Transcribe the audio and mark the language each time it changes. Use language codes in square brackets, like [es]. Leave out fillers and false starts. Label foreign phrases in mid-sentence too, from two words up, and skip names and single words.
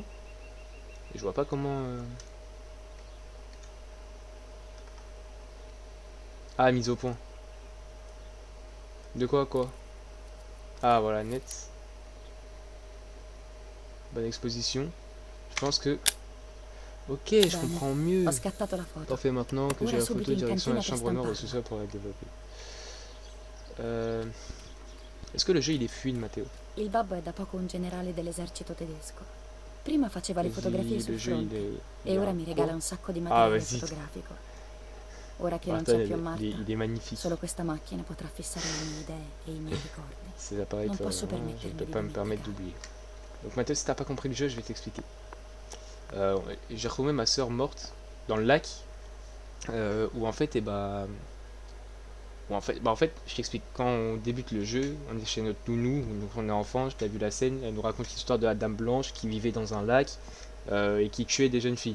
[fr] Et je vois pas comment... Ah, mise au point. De quoi? Ah, voilà, net. Bonne exposition. Je pense que... Ok, je comprends mieux. [it] Ho scattato la foto. [fr] Parfait, maintenant que [it] Ora [fr] j'ai la [it] subito [fr] photo, [it] in [fr] direction la [it] cantina per [fr] chambre nord au [it] stamparla. [fr] sous-sol pour la développer. Est-ce que le jeu il est fluide, Matteo? [it] Il babbo è da poco un generale dell'esercito tedesco. Prima faceva le [fr] Vas-y, [it] fotografie [fr] le [it] sul [fr] jeu, [it] fronte [fr] il [it] e [fr] est [it] ora [fr] un [it] mi [fr] pro. [it] regala un sacco di [fr] Ah, [it] materiale [fr] vas-y. [it] fotografico. Ora che non [fr] Martin, [it] c'è più Marta, [fr] il est magnifique. [it] solo questa macchina potrà fissare le mie idee e i miei ricordi. [fr] Ces appareils, [it] Non [fr] je [it] posso [fr] ne [it] permettermi [fr] peux [it] di [fr] pas me permettre [it] dimenticare. [fr] d'oublier. Donc Mathieu, si t'as pas compris le jeu, je vais t'expliquer. J'ai retrouvé ma soeur morte dans le lac, où en fait, Bon, en fait, je t'explique. Quand on débute le jeu, on est chez notre nounou, donc on est enfant, je t'ai vu la scène, elle nous raconte l'histoire de la Dame Blanche qui vivait dans un lac et qui tuait des jeunes filles.